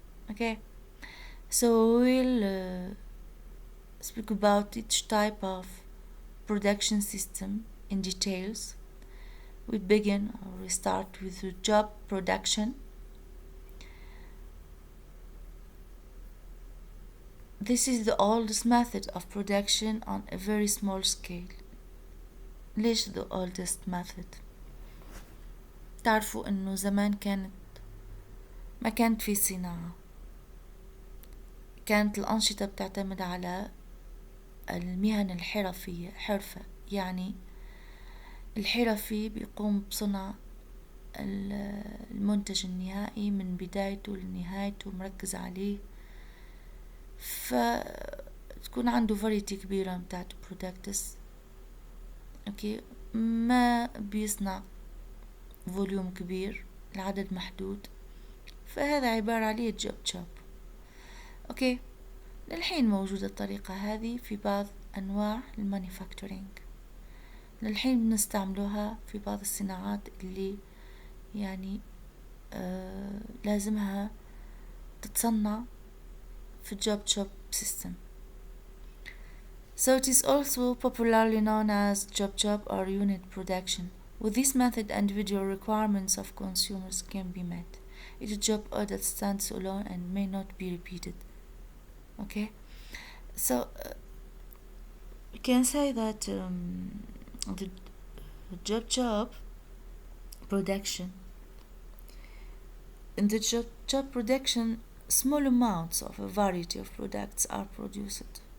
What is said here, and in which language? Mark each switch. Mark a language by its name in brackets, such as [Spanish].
[English] Okay, so we'll speak about each type of production system in details. We start with the job production. This is the oldest method of production on a very small scale. [Arabic] ليش [English] the oldest method؟ [Arabic] تعرفوا انه زمان ما كانت في صناعة، كانت الأنشطة بتعتمد على المهن الحرفية، حرفة يعني الحرفي بيقوم بصنع المنتج النهائي من بدايته لنهايته، مركز عليه، فتكون عنده فاريتي كبيرة متاعت برودكتس. اوكي، ما بيصنع فوليوم كبير، العدد محدود، فهذا عبارة عليه job. اوكي، للحين موجودة الطريقة هذه في بعض أنواع المانيفاكتورينج، للحين بنستعملوها في بعض الصناعات اللي يعني لازمها تتصنع في job system. [English] So it is also popularly known as job or unit production. With this method, individual requirements of consumers can be met. It is a job that stands alone and may not be repeated. Okay, so we can say that the job production, in the job production, small amounts of a variety of products are produced.